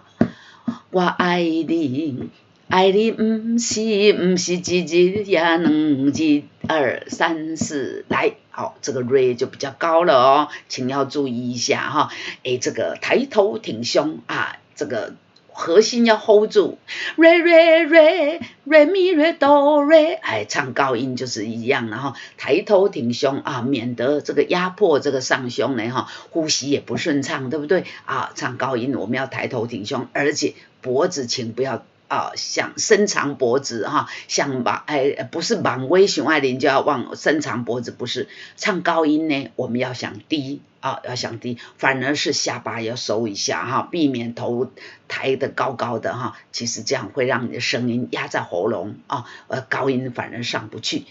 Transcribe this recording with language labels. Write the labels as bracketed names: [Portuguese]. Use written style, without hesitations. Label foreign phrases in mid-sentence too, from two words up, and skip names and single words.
[Chinese] 我爱你，爱你不是一字也两字，2、3、4，来，好，这个 re 就比较高了哦，请要注意一下哈。这个抬头挺胸这个核心要 hold 住 ，re re re re mi re do re，唱高音就是一样，然后抬头挺胸免得这个压迫这个上胸呢呼吸也不顺畅，对不对唱高音我们要抬头挺胸，而且脖子请不要像伸长脖子像不是往微熊爱玲就要往伸长脖子，不是唱高音呢，我们要想低要想低，反而是下巴要收一下避免头抬得高高的其实这样会让你的声音压在喉咙高音反而上不去。